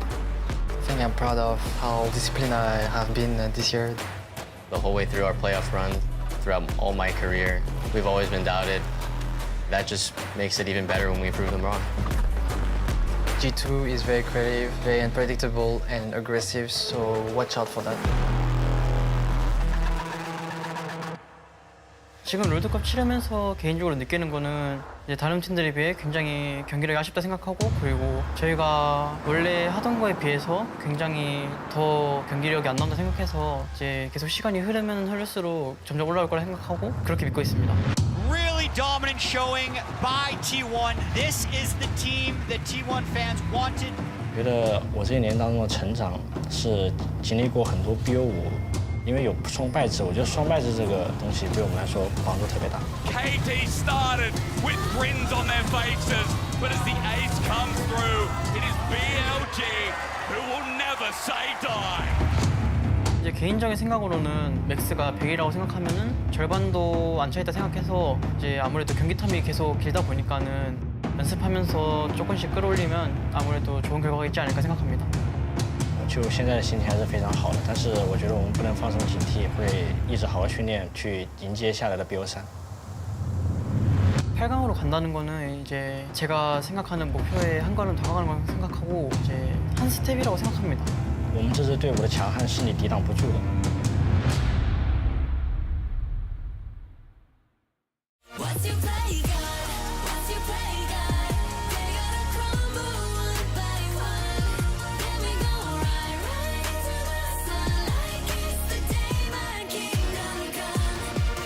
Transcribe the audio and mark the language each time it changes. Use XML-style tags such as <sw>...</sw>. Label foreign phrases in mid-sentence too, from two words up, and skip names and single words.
<en>I think I'm proud of how disciplined I have been this year. The whole way through our playoff run, throughout all my career, we've always been doubted. That just makes it even better when we prove them wrong. G2 is very creative, very unpredictable and aggressive, so watch out for that.</en> <ko>지금 롤드컵 치르면서 개인적으로 느끼는 거는 이제 다른 팀들에 비해 굉장히 경기력이 아쉽다 생각하고, 그리고 저희가 원래 하던 거에 비해서 굉장히 더 경기력이 안 나온다 생각해서 이제 계속 시간이 흐르면 흐를수록 점점 올라올 거라 생각하고 그렇게 믿고 있습니다.</ko> <en>Really dominant showing by T1. This is the team that T1 fans wanted.</en> <zh>觉得我这一年当中的成长是经历过很多BO5，因为有双败制，我觉得双败制这个东西对我们来说帮助特别大。</zh> <en>KT started with grins on their faces, but as the ace comes through, it is BLG who will never say die.</en> <ko>이제 개인적인 생각으로는 맥스가 100이라고 생각하면은 절반도 안 차있다 생각해서 이제 아무래도 경기 텀이 계속 길다 보니까는 연습하면서 조금씩 끌어올리면 아무래도 좋은 결과가 있지 않을까 생각합니다.</ko> <zh>就现在的心情还是非常好的，但是我觉得我们不能放松警惕，会一直好好训练，去迎接下来的 BO3。</zh> <ko>8강으로 간다는 거는 이제 제가 생각하는 목표에 한 걸음 다가가는 걸 생각하고 이제 한 스텝이라고 생각합니다.</ko> <zh>我们这支队伍的强悍是你抵挡不住的。</zh> <en>What's your play, God? What's your play, God? They gotta crumble one by one. Then we go right to the sun like it's the day my kingdom come.</en>